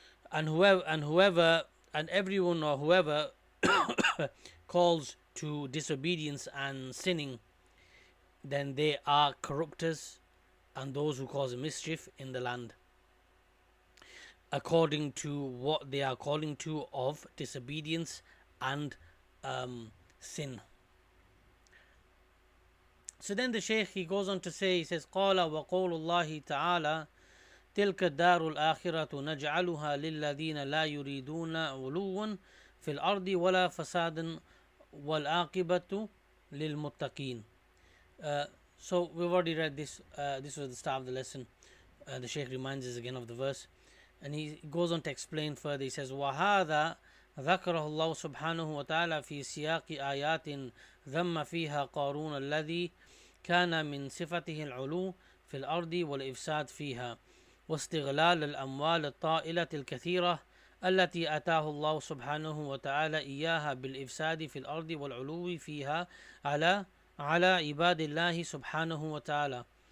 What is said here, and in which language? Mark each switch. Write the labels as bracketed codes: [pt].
[en] And whoever and everyone or whoever calls to disobedience and sinning, then they are corrupters and those who cause mischief in the land, according to what they are calling to of disobedience and sin. So then the Shaykh, he goes on to say, he says, [ar] قال وقول الله تعالى تلك الدار الآخرة نجعلها للذين لا يريدون علوا في الأرض ولا فسادا والعاقبة للمتقين. [en] So we've already read this. This was the start of the lesson. The Shaykh reminds us again of the verse, and he goes on to explain further. He says, [ar] وهذا ذكره الله سبحانه وتعالى في سياق آيات ذم فيها قارون الذي كان من صفته العلو في الأرض والإفساد فيها واستغلال الأموال الطائلة الكثيرة التي أتاه الله سبحانه وتعالى إياها بالإفساد في الأرض والعلو فيها على عباد الله سبحانه وتعالى،